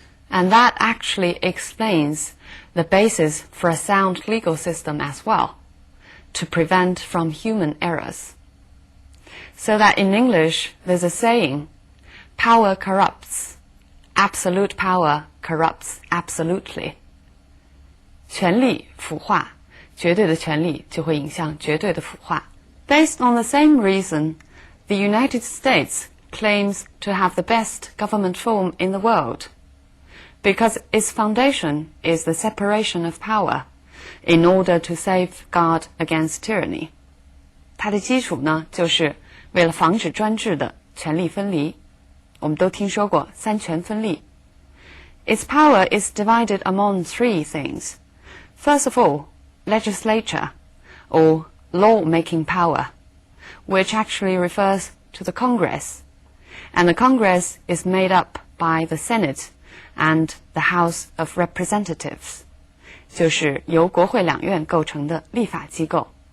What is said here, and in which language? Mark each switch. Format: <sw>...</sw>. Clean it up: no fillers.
<en>And that actually explains the basis for a sound legal system as well, to prevent from human errors. So that in English there's a saying, power corrupts, absolute power corrupts absolutely.</en> <zh>权力腐化，绝对的权力就会引向绝对的腐化。</zh> <en>Based on the same reason, the United States claims to have the best government form in the world, because its foundation is the separation of power in order to safeguard against tyranny.</en> <zh>它的基础呢，就是为了防止专制的权力分离。我们都听说过三权分立。</zh> <en>Its power is divided among three things. First of all, legislature, or law-making power, which actually refers to the Congress, and the Congress is made up by the Senate and the House of Representatives,</en> <zh>就是由国会两院构成的立法机构。</zh>